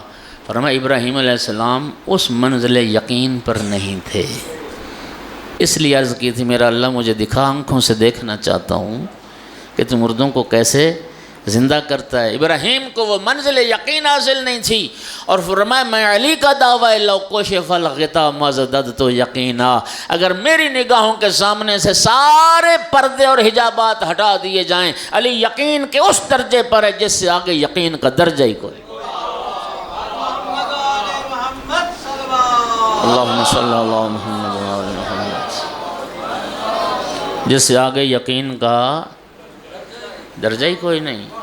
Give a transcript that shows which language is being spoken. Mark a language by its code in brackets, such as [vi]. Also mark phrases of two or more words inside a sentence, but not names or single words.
[ur] فرمایا ابراہیم علیہ السلام اس منزل یقین پر نہیں تھے، اس لیے عرض کی تھی میرا اللہ مجھے دکھا، آنکھوں سے دیکھنا چاہتا ہوں کہ تو مردوں کو کیسے زندہ کرتا ہے۔ ابراہیم کو وہ منزل یقین حاصل نہیں تھی، اور فرمایا میں علی کا دعویٰ [ar] لو کشف الغطا ما زددت یقینا، [ur] اگر میری نگاہوں کے سامنے سے سارے پردے اور حجابات ہٹا دیے جائیں، علی یقین کے اس درجے پر ہے جس سے آگے یقین کا درجہ ہی کوئی۔ [ar] اللہم صلی اللہ محمد و آل محمد۔ [ur] جس سے آگے یقین کا درجہ ہی کوئی نہیں۔